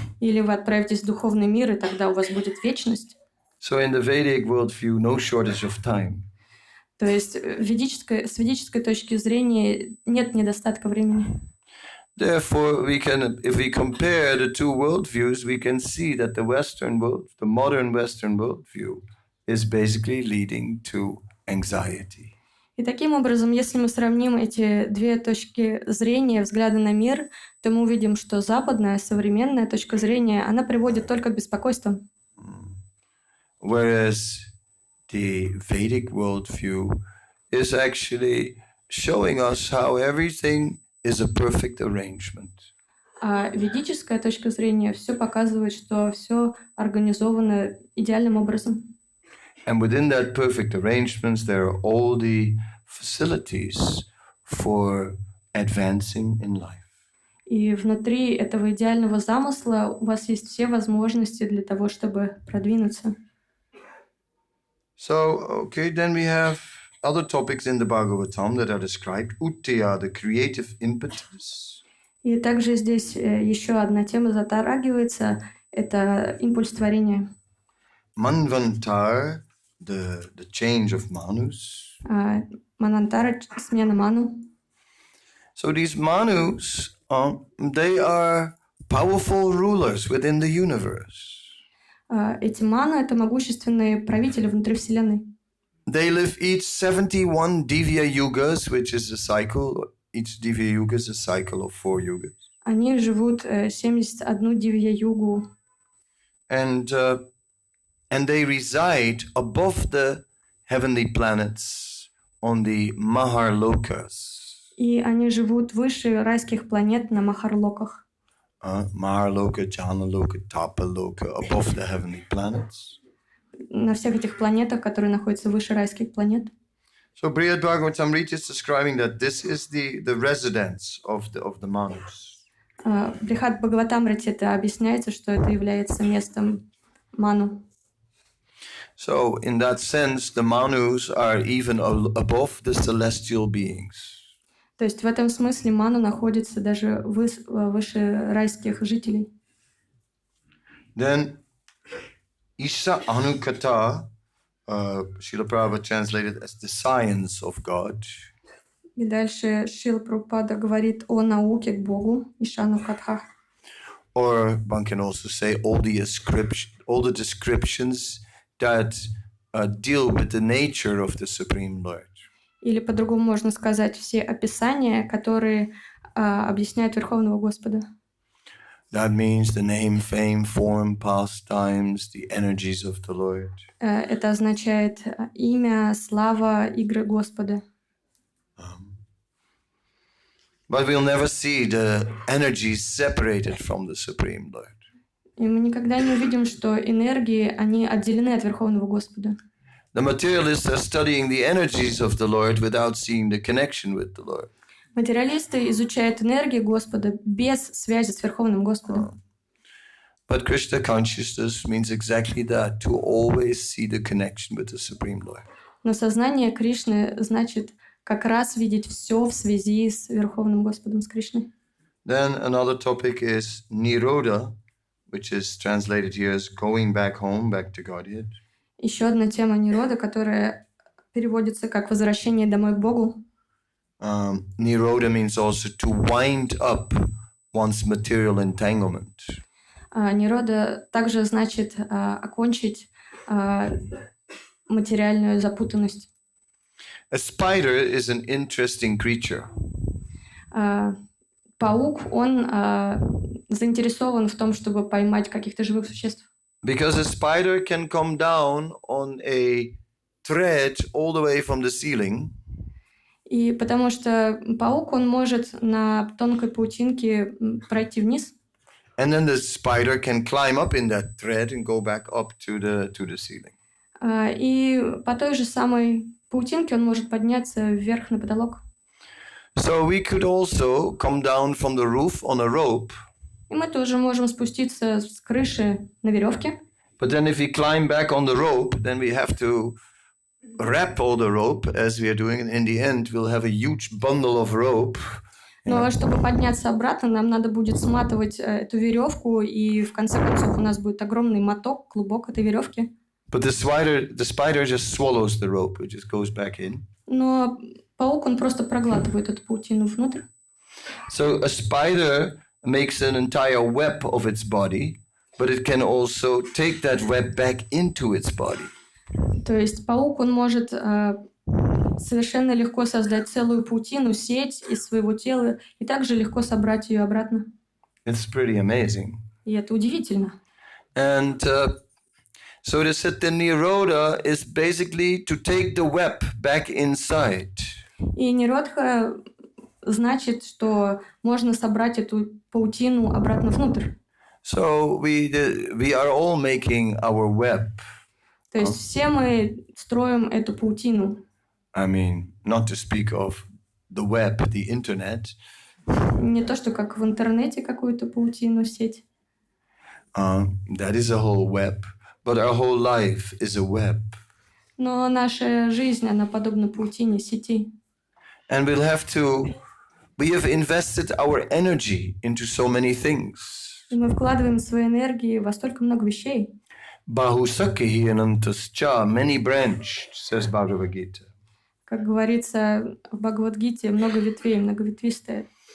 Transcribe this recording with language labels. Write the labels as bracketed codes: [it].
[ru] Или вы отправитесь в духовный мир, и тогда у вас будет вечность. [en] So in the Vedic worldview, no shortage of time. [ru] То есть с ведической точки зрения нет недостатка времени. [en] Therefore, if we compare the two worldviews, we can see that the Western world, the modern Western worldview, is basically leading to anxiety. [ru] И таким образом, если мы сравним эти две точки зрения, взгляда на мир, то мы увидим, что западная, современная точка зрения, она приводит только к беспокойству. [en] Whereas the Vedic worldview is actually showing us how everything is a perfect arrangement. [ru] А ведическая точка зрения все показывает, что все организовано идеальным образом. [en] And within that perfect arrangements, there are all the facilities for advancing in life. [ru] И внутри этого идеального замысла у вас есть все возможности для того, чтобы продвинуться. [en] So, okay, then we have other topics in the Bhagavatam that are described. Uttaya, the creative impetus. [ru] И также здесь еще одна тема затрагивается, это импульс творения. [en] Manvantar, the change of manus. [ru] Манантара, смена ману. [en] So these manus, they are powerful rulers within the universe. [ru] Эти ману — это могущественные правители внутри Вселенной. [en] They live each 71 Divya Yugas, which is a cycle. Each Divya Yuga is a cycle of 4 yugas. [ru] Они живут 71 дивья-югу. [en] And they reside above the heavenly planets on the Maharlokas. [ru] И они живут выше райских планет на Махарлоках. [en] Maharloka, Janaloka, Tapaloka, above the heavenly planets. [ru] На всех этих планетах, которые находятся выше райских планет. [en] So Brihad Bhagavatam Rita is describing that this is the residence of the Manus. [ru] Брихат Бхагаватамрите это объясняется, что это является местом ману. [en] So in that sense, the Manus are even above the celestial beings. [ru] То есть в этом смысле ману находится даже выше райских жителей. [en] Then Isha Anukata, Srila Prabhupada translated as the science of God. [ru] И дальше Шрила Прабхупада говорит о науке к Богу, Ишану Катха. [en] Or one can also say all the descriptions that deal with the nature of the Supreme Lord. [ru] Или по-другому можно сказать все описания, которые объясняют Верховного Господа. [en] That means the name, fame, form, pastimes, the energies of the Lord. [ru] Это означает имя, слава, игры Господа. [en] But we'll never see the energies separated from the Supreme Lord. [ru] И мы никогда не увидим, что энергии, они отделены от Верховного Господа. [en] The materialists are studying the energies of the Lord without seeing the connection with the Lord. [ru] Материалисты изучают энергии Господа без связи с Верховным Господом. [en] But Krishna consciousness means exactly that, to always see the connection with the Supreme Lord. [ru] Но сознание Кришны значит как раз видеть все в связи с Верховным Господом, с Кришной. [en] Then another topic is Nirodha, which is translated here as going back home, back to Godhead. [ru] Еще одна тема Нирода, которая переводится как «возвращение домой к Богу». [en] Nirodha means also to wind up one's material entanglement. [ru] Нирода также значит окончить материальную запутанность. [en] A spider is an interesting creature. [ru] Паук, он заинтересован в том, чтобы поймать каких-то живых существ. [en] Because a spider can come down on a thread all the way from the ceiling. [ru] И потому что паук, он может на тонкой паутинке пройти вниз. [en] And then the spider can climb up in that thread and go back up to the ceiling. [ru] И по той же самой паутинке он может подняться вверх на потолок. [en] So we could also come down from the roof on a rope. [ru] И мы тоже можем спуститься с крыши на веревке. [en] But then if we climb back on the rope, then we have to wrap all the rope as we are doing. And in the end, we'll have a huge bundle of rope [ru] Но чтобы подняться обратно, нам надо будет сматывать эту веревку, и в конце концов у нас будет огромный моток, клубок этой веревки. [en] But the spider just swallows the rope. It just goes back in. [ru] Но паук, он просто проглатывает эту паутину внутрь. [en] So a spider makes an entire web of its body, but it can also take that web back into its body. [ru] То есть паук, он может совершенно легко создать целую паутину, сеть из своего тела, и также легко собрать ее обратно. [en] It's pretty amazing. [ru] И это удивительно. [en] And so the Setta Nirodha is basically to take the web back inside. [ru] И ниродха значит, что можно собрать эту паутину обратно внутрь. [en] So we are all making our web. [ru] То есть все мы строим эту паутину. [en] I mean, not to speak of the web, the internet. [ru] Не то, что как в интернете какую-то паутину, сеть. [en] That is a whole web, but our whole life is a web. [ru] Но наша жизнь, она подобна паутине, сети. [en] And we have invested our energy into so many things. [ru] И мы вкладываем свои энергии во столько много вещей. [sa] Bahusakhi anantascha, [en] many branched, says Bhagavad Gita. [ru] Как говорится в Бхагаватгите, много ветвей, многоветвистое.